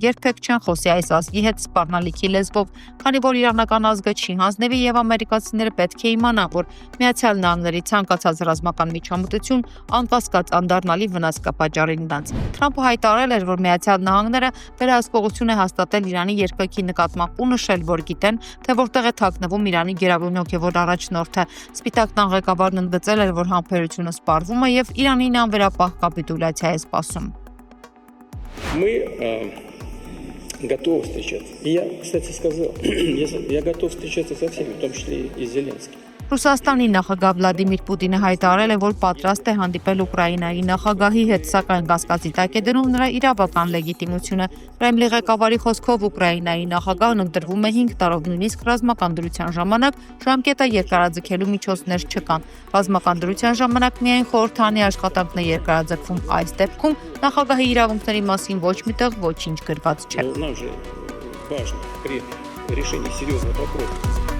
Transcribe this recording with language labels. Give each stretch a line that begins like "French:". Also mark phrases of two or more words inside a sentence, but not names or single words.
Armenian: երբեք չեն խոսի այս ազգի հետ սպառնալիքի լեզվով, քանի որ իրանական ազգը չի հանձնվի եւ ամերիկացիները պետք է իմանան, որ Միացյալ Նահանգների ցանկացած ռազմական միջամտություն անկասկած անդառնալի վնաս կպատճառի նրանց։ Թրամփը հայտարարել էր, որ Միացյալ Նահանգները վերահսկողություն է հաստատել Իրանի երկրի նկատմամբ ու նշել, որ գիտեն, թե որտեղ է թաքնվում Իրանի գերագույն հոգևոր առաջնորդը։ Սպիտակ տան ղեկավարն ընդգծել էր, որ համբերությունը սպառվում է եւ Իրանին անվերապահ կապիտուլյացիա է սպասում։
Russian: Мы готовы встречаться. И я, кстати, сказал, я готов встречаться со всеми, в том числе и с Зеленским.
Armenian: Ռուսաստանի նախագահ Վլադիմիր Պուտինը հայտարարել է, որ պատրաստ է հանդիպել Ուկրաինայի նախագահի հետ, սակայն կասկածի տակ է դնում նրա իրավական լեգիտիմությունը։ Կրեմլի ղեկավարի խոսքով Ուկրաինայի նախագահն ընտրվում է 5 տարով, նույնիսկ ռազմական դրության ժամանակ ժամկետը երկարաձգելու միջոցներ չկան։ Ռազմական дրության ժամանակ միայն խորհրդանի աշխատանքն է երկարաձգվում, այս դեպքում նախագահի իրավունքների մասին ոչ միտեղ ոչինչ գրված չէ։
Russian: Нам же важно решение серьезных вопросов.